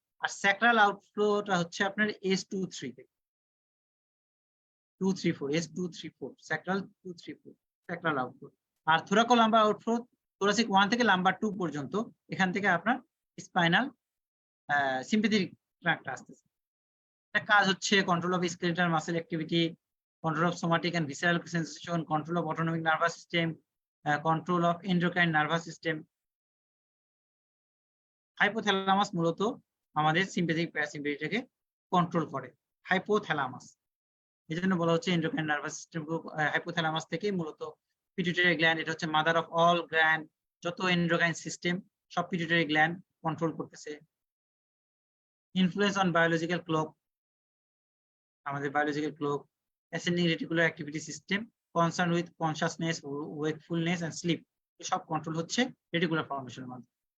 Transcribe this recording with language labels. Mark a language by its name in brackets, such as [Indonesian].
[Bangla] আর sacral আউটফ্লোটা হচ্ছে আপনার S2 3 থেকে 2 3 4, S2 3 4, স্যাক্রাল 2 3 4 স্যাক্রাল আউটফ্লো। আর থোরাকোলাম্বার আউটফ্লো থোরাসিক 1 থেকে লাম্বার 2 পর্যন্ত, এখান থেকে আপনার স্পাইনাল সিম্প্যাথেটিক ট্র্যাক্ট আসতেছে। এটা কাজ হচ্ছে [English] Control of skeletal muscle activity, control of somatic and visceral sensation, control of autonomic nervous system, control of endocrine nervous system. [Bangla] Hypothalamus মূলত আমাদের সিম্প্যাথেটিক প্যারাসিম্প্যাথেটিককে কন্ট্রোল করে। হাইপোথ্যালামাস, এই জন্য বলা হচ্ছে এন্ডোক্রাইন নার্ভাস সিস্টেম। হাইপোথ্যালামাস থেকে মূলত পিটুইটারি গ্ল্যান্ড, এটা হচ্ছে মাদার অফ অল গ্ল্যান্ড, যত এন্ডোক্রাইন সিস্টেম সব পিটুইটারি গ্ল্যান্ড কন্ট্রোল করতেছে। ইনফ্লুয়েন্স অন বায়োলজিক্যাল ক্লক, আমাদের biological clock. [English] ascending reticular activity system, concerned with consciousness, wakefulness and sleep, [Bangla] সব control হচ্ছে রেটিকুলার ফর্মেশনের মাধ্যমে।